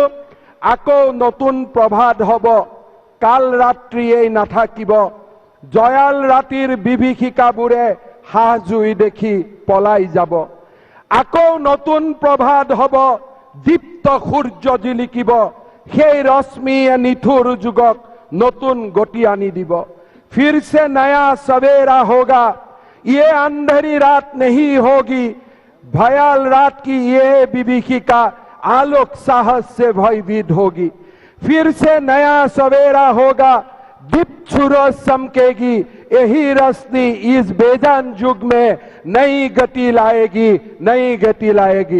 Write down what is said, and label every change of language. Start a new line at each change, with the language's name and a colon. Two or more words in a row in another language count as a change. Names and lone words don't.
Assamese: আকৌ নতুন প্ৰভাত হ'ব, কাল ৰাত্ৰি এই নাথাকিব, জয়াল ৰাতিৰ বিভীষিকাবোৰে হাঁহ জুই দেখি পলাই যাব। আকৌ নতুন প্ৰভাত হ'ব, দীপ্ত সূৰ্য জিলিকিব, সেই ৰশ্মিয়ে নিঠুৰ যুগক নতুন গতি আনি দিব।
Hindi: फिर से नया सवेरा होगा, ये अंधेरी रात नहीं होगी, भयाल रात की ये विभीषिका आलोक साहस से भयभीत होगी। फिर से नया सवेरा होगा, दीप्त सूरज चमकेगी, यही रोशनी इस बेजान युग में नई गति लाएगी, नई गति लाएगी।